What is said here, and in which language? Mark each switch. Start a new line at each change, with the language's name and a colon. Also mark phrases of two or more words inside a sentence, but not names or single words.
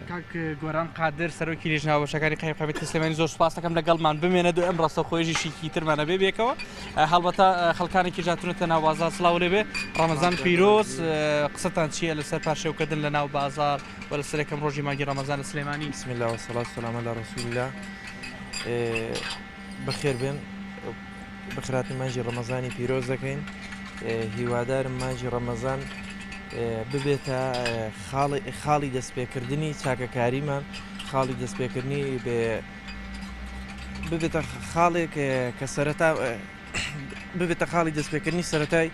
Central Kurdish: کاک گۆران قادر سەرۆکی لیژناوەشەکانی قایمقامەتی سلێمانی زۆر سوپاس دەکەم لەگەڵمان بمێنە دو ئەم ڕاستە خۆشیشی ترمانە بێ بێکەوە هەڵبەتە خەڵکانێکی جاتونەتە ناو بازار سڵاو لێبێ ڕەمەزان پیرۆز قسەتان چییە لەسەر پاشێوکردن لە ناو بازار و لەسەر یەکەم ڕۆژی مانگی ڕەمەزان لە سلێمانی؟
Arabic: بسم الله والصلاة والسلام على رسول الله.
Central Kurdish: بەخێر بێن بەخراتی مانجی ڕەمەزانی پیرۆز دەکەین هیوادارم مانجی ڕەمەزان ببێتە خاڵی دەستپێکردنی چاکەکاریمان خاڵی دەستپێکردنی ببێتە خاڵێک کە سەرەتا ببێتە خاڵی دەستپێکردنی سەرەتای